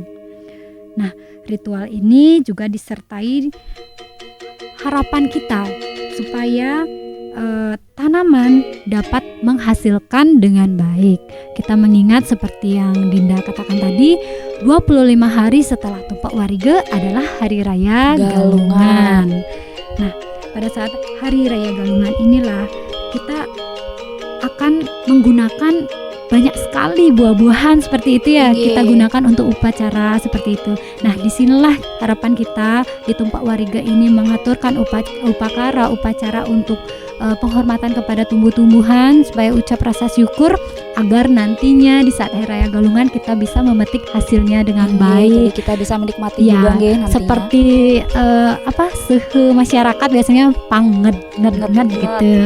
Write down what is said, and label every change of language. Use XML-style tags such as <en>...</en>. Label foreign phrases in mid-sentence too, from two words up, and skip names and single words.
<id>Nah, ritual ini juga disertai harapan kita supaya tanaman dapat menghasilkan dengan baik. Kita mengingat seperti yang Dinda katakan tadi, 25 hari setelah tumpak wariga adalah Hari Raya Galungan. Nah, pada saat Hari Raya Galungan inilah kita akan menggunakan banyak sekali buah-buahan seperti itu ya. Kita gunakan untuk upacara seperti itu. Nah, disinilah harapan kita di tumpak wariga ini mengaturkan upacara untuk penghormatan kepada tumbuh-tumbuhan supaya ucap rasa syukur agar nantinya di saat Hari Raya Galungan kita bisa memetik hasilnya dengan baik. Jadi kita bisa menikmati juga nantinya. Seperti masyarakat biasanya panget gitu.</id>